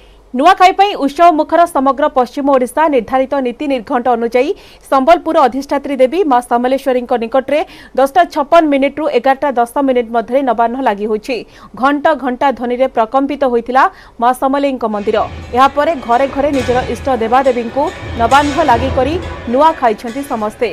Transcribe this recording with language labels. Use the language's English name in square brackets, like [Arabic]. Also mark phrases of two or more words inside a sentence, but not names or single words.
[Odia] ନୂଆଖାଇ ଉତ୍ସବ ମୁଖର ସମଗ୍ର ପଶ୍ଚିମ ଓଡ଼ିଶା ନିର୍ଦ୍ଧାରିତ ନୀତି ନିର୍ଘଣ୍ଟ ଅନୁଯାୟୀ ସମ୍ବଲପୁର ଅଧିଷ୍ଠାତ୍ରୀ ଦେବୀ ମା ସମଲେଶ୍ୱରୀ ନିକଟରେ 10:56 ରୁ 11:10 ମଧ୍ୟ ନବାନ୍ନ ଲାଗି ହୋଇଛି। ଘଣ୍ଟା ଘଣ୍ଟା ଧ୍ୱନି ରେ ପ୍ରକମ୍ପିତ ହୋଇଥିଲା ମା ସମଲେଇ ମନ୍ଦିର। ଏହା ପରେ ଘରେ ଘରେ ନିଜର ଇଷ୍ଟ ଦେବାଦେବୀ କୁ ନବାନ୍ନ ଲାଗି କରି ନୂଆ ଖାଇଛନ୍ତି ସମସ୍ତେ।